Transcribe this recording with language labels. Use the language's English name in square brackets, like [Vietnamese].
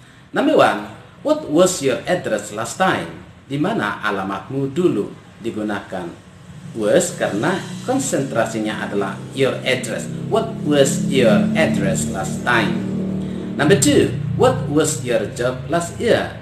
[English] Number one, what was your address last time? [Indonesian] Di mana alamatmu dulu? Digunakan was karena konsentrasinya adalah your address. [English] What was your address last time? Number two, what was your job last year?